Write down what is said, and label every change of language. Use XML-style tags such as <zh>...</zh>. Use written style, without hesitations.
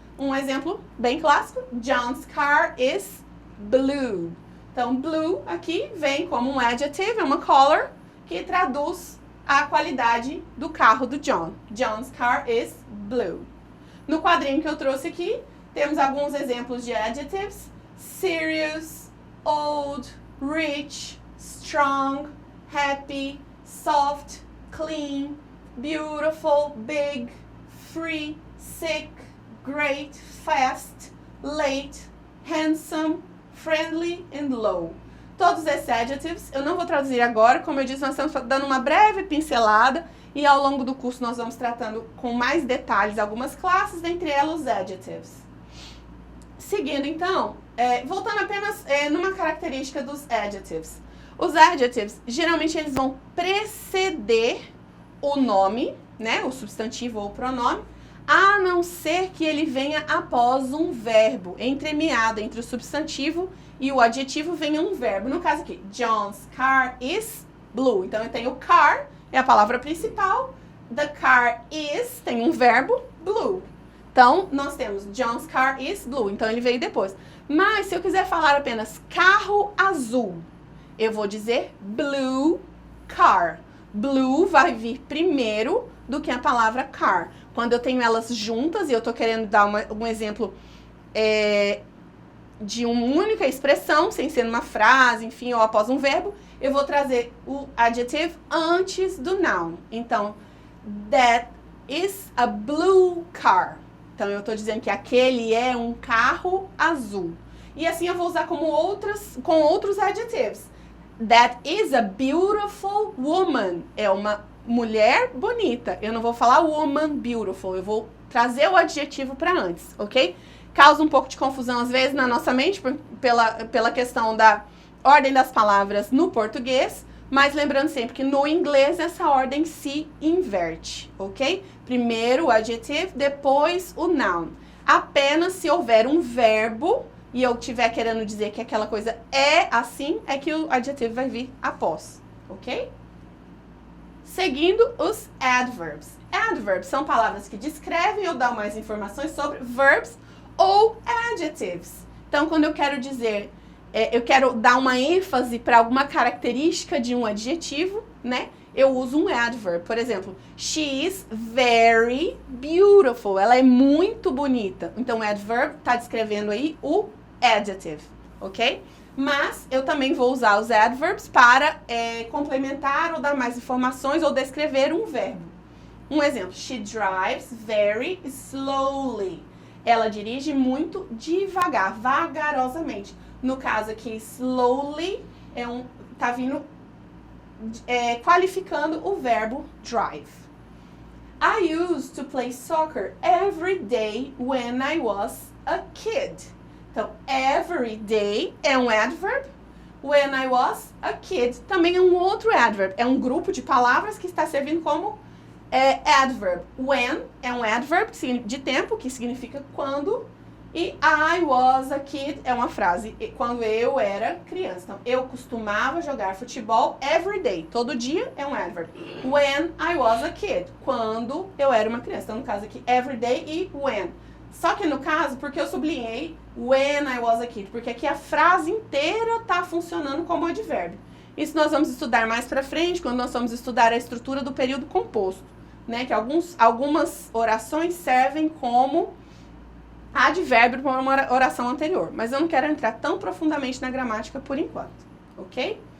<pt>Um exemplo bem clássico,</pt> <en>John's car is blue.</en> <pt>Então, blue aqui vem como um adjective, é uma color que traduz a qualidade do carro do John.</pt> <en>John's car is blue.</en> <pt>No quadrinho que eu trouxe aqui, temos alguns exemplos de adjectives.</pt> <en>Serious, old, rich, strong, happy, soft, clean, beautiful, big, free, sick, great, fast, late, handsome, friendly and low.</en> <pt>Todos esses adjectives eu não vou traduzir agora, como eu disse, nós estamos dando uma breve pincelada e ao longo do curso nós vamos tratando com mais detalhes algumas classes, dentre elas os adjectives. Seguindo então, voltando apenas numa característica dos adjectives. Os adjectives, geralmente eles vão preceder o nome, né, o substantivo ou o pronome, a não ser que ele venha após um verbo, entremeado entre o substantivo e o adjetivo venha um verbo. No caso aqui,</pt> <en>John's car is blue.</en> <pt>Então eu tenho car, é a palavra principal.</pt> <en>The car is,</en> <pt>tem um verbo, blue. Então nós temos</pt> <en>John's car is blue.</en> <pt>Então ele veio depois. Mas se eu quiser falar apenas carro azul, eu vou dizer blue car. Blue vai vir primeiro do que a palavra car. Quando eu tenho elas juntas e eu tô querendo dar um exemplo de uma única expressão, sem ser numa frase, enfim, ou após um verbo, eu vou trazer o adjective antes do noun.</pt> <en>Então, that is a blue car.</en> <pt>Então, eu tô dizendo que aquele é um carro azul. E assim eu vou usar com outros adjectives.</pt> <en>That is a beautiful woman.</en> <pt>É uma mulher bonita. Eu não vou falar woman beautiful. Eu vou trazer o adjetivo para antes, ok? Causa um pouco de confusão às vezes na nossa mente pela questão da ordem das palavras no português, mas lembrando sempre que no inglês essa ordem se inverte, ok? Primeiro o adjetivo, depois o noun. Apenas se houver um verbo e eu estiver querendo dizer que aquela coisa é assim, é que o adjetivo vai vir após, ok? Seguindo os adverbs. Adverbs são palavras que descrevem ou dão mais informações sobre verbs ou adjectives. Então, quando eu quero dizer, eu quero dar uma ênfase para alguma característica de um adjetivo, né? Eu uso um adverb.</pt> <en>Por exemplo, she is very beautiful.</en> <pt>Ela é muito bonita. Então, o adverb está descrevendo aí o adjective, ok? Mas eu também vou usar os adverbs para complementar ou dar mais informações ou descrever um verbo.</pt> <en>Um exemplo, she drives very slowly.</en> <pt>Ela dirige muito devagar, vagarosamente. No caso aqui, slowly tá vindo qualificando o verbo drive.</pt> <en>I used to play soccer every day when I was a kid.</en> <pt>Então, every day é um adverb.</pt> <en>When I was a kid</en> <pt>também é um outro adverb. É um grupo de palavras que está servindo como adverb. When é um adverb de tempo, que significa quando. E</pt> <en>I was a kid</en> <pt>é uma frase, quando eu era criança. Então, eu costumava jogar futebol</pt> <en>every day.</en> <pt>Todo dia é um adverb.</pt> <en>When I was a kid.</en> <pt>Quando eu era uma criança. Então, no caso aqui, every day e when. Só que no caso, porque eu sublinhei</pt> <en>when I was a kid?</en> <pt>Porque aqui a frase inteira está funcionando como advérbio. Isso nós vamos estudar mais pra frente, quando nós vamos estudar a estrutura do período composto, né? Que algumas orações servem como advérbio para uma oração anterior. Mas eu não quero entrar tão profundamente na gramática por enquanto, ok?</pt>